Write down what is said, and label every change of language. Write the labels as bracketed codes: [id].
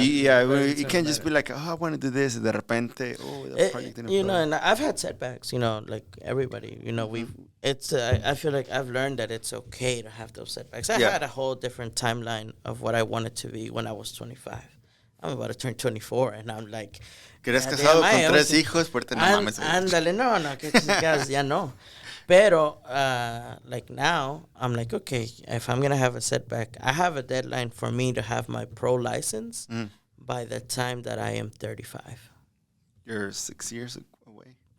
[en] You can't just be like, I want to do this, and [es] de repente, [en] the project didn't flow. And I've had setbacks, like everybody. I feel like I've learned that it's okay to have those setbacks. I had a whole different timeline of what I wanted to be when I was 25. I'm about to turn 24, and I'm like... [es] Que eres casado con 3 hijos, fuerte no mames. Ándale, no, que chicas, ya no. [en] Pero, like now, I'm like, okay, if I'm going to have a setback, I have a deadline for me to have my pro license by the time that I am 35. You're 6 years away?